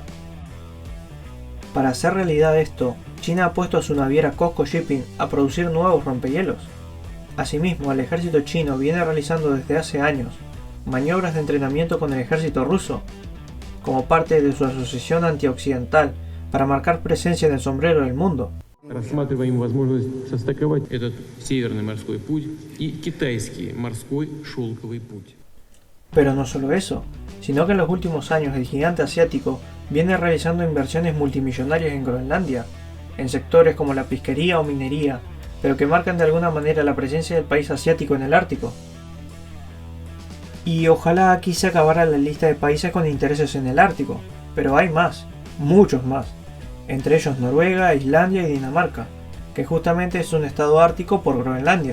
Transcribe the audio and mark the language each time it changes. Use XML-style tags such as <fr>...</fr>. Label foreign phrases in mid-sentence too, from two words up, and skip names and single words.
<es>Para hacer realidad esto, China ha puesto a su naviera COSCO Shipping a producir nuevos rompehielos. Asimismo, el ejército chino viene realizando desde hace años maniobras de entrenamiento con el ejército ruso, como parte de su asociación antioccidental para marcar presencia en el sombrero del mundo.</es> <ru>Рассматриваем возможность состыковать этот Северный морской путь и Китайский морской шелковый путь.</ru> <es>Pero no solo eso, sino que en los últimos años el gigante asiático viene realizando inversiones multimillonarias en Groenlandia, en sectores como la pesquería o minería, pero que marcan de alguna manera la presencia del país asiático en el Ártico. Y ojalá aquí se acabara la lista de países con intereses en el Ártico, pero hay más, muchos más, entre ellos Noruega, Islandia y Dinamarca, que justamente es un estado ártico por Groenlandia.</es>